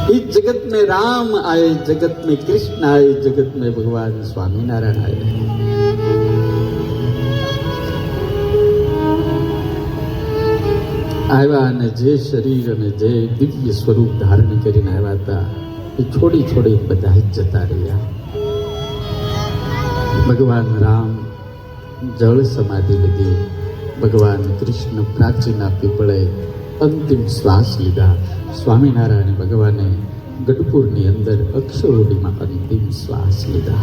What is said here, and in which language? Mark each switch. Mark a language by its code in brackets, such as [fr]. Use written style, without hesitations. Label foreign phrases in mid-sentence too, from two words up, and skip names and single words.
[hi] जगत में राम आए, जगत में कृष्ण आए, जगत में भगवान स्वामीनारायण आए। [gu] આવ્યા અને જે શરીર અને જે દિવ્ય સ્વરૂપ ધારણ કરીને આવ્યા હતા એ છોડી છોડી બધા જ જતા રહ્યા. ભગવાન રામ જળ સમાધિ લીધી, ભગવાન કૃષ્ણ પ્રાચીના પીપળે અંતિમ શ્વાસ લીધા, સ્વામિનારાયણ ભગવાને ગઢપુરની અંદર અક્ષરોડીમાં અંતિમ શ્વાસ લીધા.